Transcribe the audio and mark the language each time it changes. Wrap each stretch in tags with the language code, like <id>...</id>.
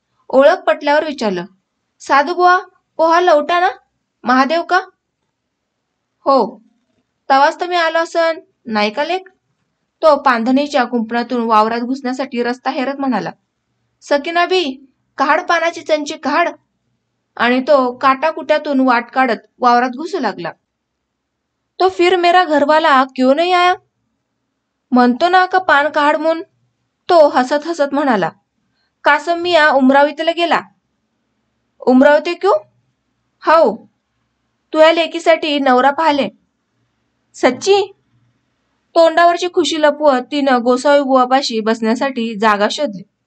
<mr>ओळख पटल्यावर विचारलं, साधू बुवा पोहा लवटा ना, महादेव का? हो. तवाच तर मी आलो असन, नाही का लेक? तो पांधणीच्या कुंपणातून वावरात घुसण्यासाठी रस्ता हेरत म्हणाला. सकीना बी काढ पानाची चंची काढ. आणि तो काटाकुट्यातून वाट काढत वावरात घुसू लागला.</mr> <hi>तो फिर मेरा घरवाला क्यों नहीं आया?</hi> <mr>म्हणतो ना का पान काढ म्हणून. तो हसत हसत म्हणाला, कासम मिया उमरावतीला गेला.</mr> <hi>उमरावती क्यों?</hi> <mr>हो, तुझ्या लेकीसाठी नवरा पाहिले.</mr> <hi>सच्ची?</hi> <mr>तोंडावरची खुशी लपवत तिनं गोसावी बुवापाशी बसण्यासाठी जागा शोधली.</mr>